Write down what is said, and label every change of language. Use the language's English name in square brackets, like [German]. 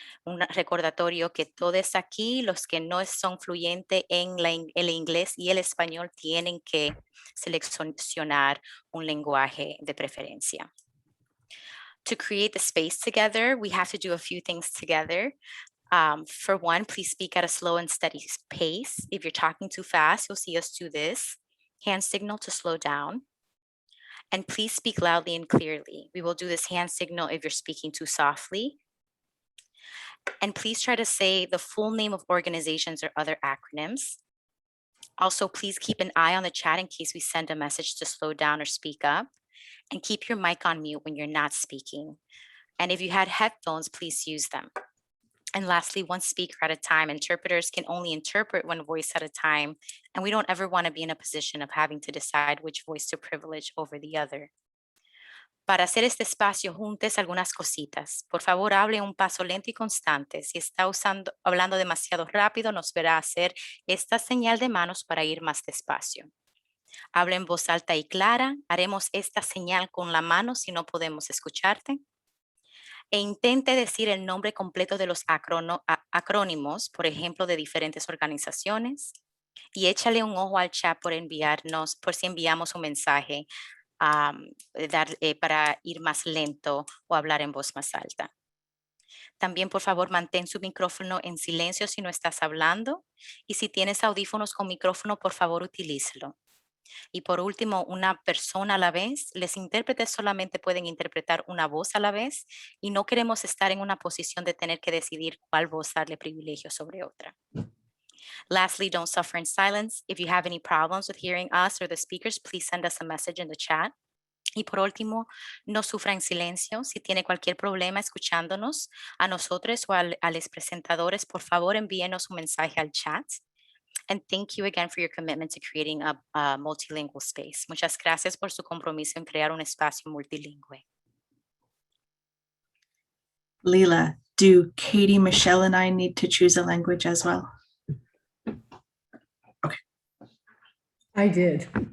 [Spanish] Un recordatorio que todos aquí, los que no son fluyentes en el inglés y el español, tienen que seleccionar un lenguaje de preferencia. [English] To create the space together, we have to do a few things together. For one, please speak at a slow and steady pace. If you're talking too fast, you'll see us do this. Hand signal to slow down. And please speak loudly and clearly. We will do this hand signal if you're speaking too softly. And please try to say the full name of organizations or other acronyms. Also, please keep an eye on the chat in case we send a message to slow down or speak up. And keep your mic on mute when you're not speaking. And if you had headphones, please use them. And lastly, one speaker at a time. Interpreters can only interpret one voice at a time, and we don't ever want to be in a position of having to decide which voice to privilege over the other. [Spanish] Para hacer este espacio, juntes algunas cositas. Por favor, hable un paso lento y constante. Si está hablando demasiado rápido, nos verá hacer esta señal de manos para ir más despacio. Habla en voz alta y clara. Haremos esta señal con la mano si no podemos escucharte. E intente decir el nombre completo de los acrónimos, por ejemplo, de diferentes organizaciones. Y échale un ojo al chat por si enviamos un mensaje para ir más lento o hablar en voz más alta. También, por favor, mantén su micrófono en silencio si no estás hablando. Y si tienes audífonos con micrófono, por favor, utilízalo. Y por último, una persona a la vez. Los intérpretes solamente pueden interpretar una voz a la vez y no queremos estar en una posición de tener que decidir cuál voz darle privilegio sobre otra. [English] Lastly, don't suffer in silence. If you have any problems with hearing us or the speakers, please send us a message in the chat. [Spanish] Y por último, no sufra en silencio. Si tiene cualquier problema escuchándonos a nosotros o a los presentadores, por favor envíenos un mensaje al chat. [English] And thank you again for your commitment to creating a multilingual space. [Spanish] Muchas gracias por su compromiso en crear un espacio multilingüe. [English] Leila, do Katie, Michelle, and I need to choose a language as well? Okay. I did.